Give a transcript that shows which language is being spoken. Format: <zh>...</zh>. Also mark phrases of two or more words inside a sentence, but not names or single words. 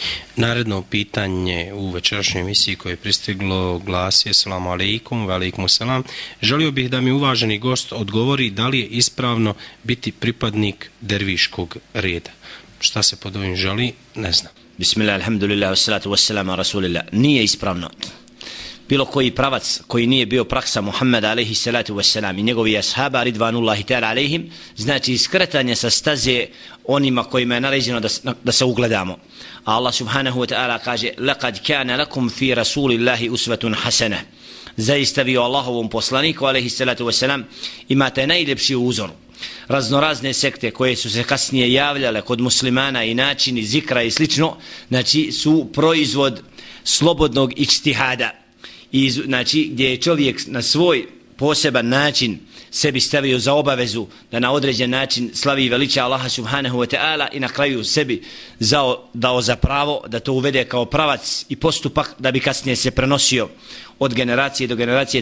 <bs>Naredno pitanje u večerašnjoj emisiji koje je pristiglo glasi:</bs> <ar>السلام عليكم، وعليكم السلام.</ar> <bs>Želio bih da mi uvaženi gost odgovori da li je ispravno biti pripadnik derviškog reda. Šta se pod ovim želi, ne znam.</bs> <ar>بسم الله، الحمد لله، والصلاة والسلام رسول الله.</ar> <bs>Nije ispravno. Bilo koji pravac koji nije bio praksa Muhammeda</bs> <ar>عليه الصلاة والسلام</ar> <bs>i njegovi ashaba</bs> <ar>رضوان الله تعالى عليهم,</ar> <bs>znači iskretanje sa staze onima kojima je naređeno da se ugledamo. A Allah</bs> <ar>سبحانه وتعالى</ar> <bs>kaže:</bs> <ar>لقد كان لكم في رسول الله أسوة حسنة.</ar> <bs>Zaista vi o Allahovom poslaniku</bs> <ar>عليه الصلاة والسلام</ar> <bs>imate najljepši uzor. Raznorazne sekte koje su se kasnije javljale kod muslimana i načini zikra i slično, znači su proizvod slobodnog ijtihada. I znači gdje je čovjek na svoj poseban način sebi stavio za obavezu da na određen način slavi i veliča Allaha</bs> <ar>سبحانه وتعالى</ar> <bs>i na kraju sebi dao za pravo da to uvede kao pravac i postupak da bi kasnije se prenosio od generacije do generacije.</bs>